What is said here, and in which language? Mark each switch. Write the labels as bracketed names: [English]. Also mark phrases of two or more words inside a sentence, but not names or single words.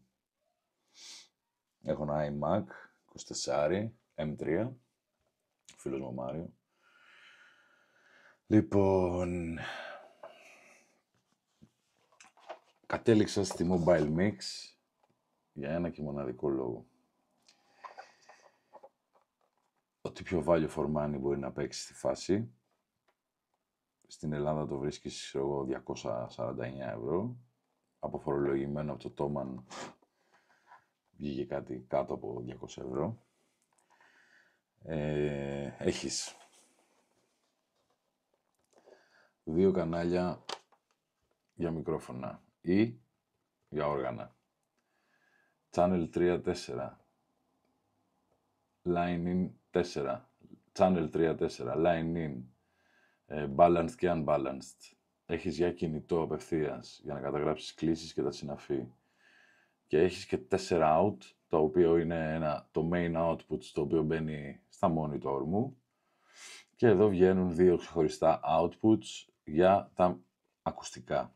[Greek] Έχω ένα iMac 24 M3, φίλος μου Μάριο. Λοιπόν, κατέληξα στη Mobile Mix για ένα και μοναδικό λόγο. Ό,τι πιο [English] value for money [Greek] μπορεί να παίξει στη φάση. Στην Ελλάδα το βρίσκεις 249 ευρώ. Αποφορολογημένο από το Thomann βγήκε κάτι κάτω από 200 ευρώ. Έχεις 2 κανάλια για μικρόφωνα ή για όργανα. [English] Channel 3-4. Line in 4. Channel 3-4. Line in. Balanced και unbalanced. [Greek] Έχεις για κινητό απευθείας για να καταγράψεις κλήσεις και τα συναφή. Και έχεις και 4 out, το οποίο είναι το [English] main output, [Greek] το οποίο μπαίνει στα monitor μου. Και εδώ βγαίνουν 2 ξεχωριστά outputs για τα ακουστικά.